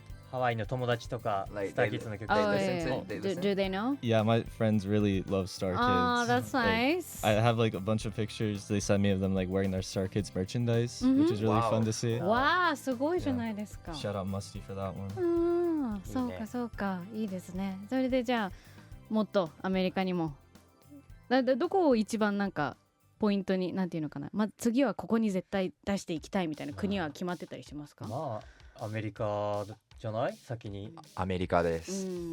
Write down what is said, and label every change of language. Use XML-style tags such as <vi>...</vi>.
<ja>ハワイの友達とかスターキッズの曲。</ja> <en>Do they know? Yeah, my friends really love Star Kids. Oh, that's nice. I have like a bunch of pictures they sent me of them like wearing their Star Kids merchandise, which is really fun to see.</en> <ja>わあ、すごいじゃないですか。</ja> <en>Shout out Musty for that one.</en> <ja>そうか、いいですね。それでじゃあもっとアメリカにもどこを一番なんかポイントになんていうのかな、次はここに絶対出していきたいみたいな国は決まってたりしますか？アメリカじゃない先に。アメリカです。</ja>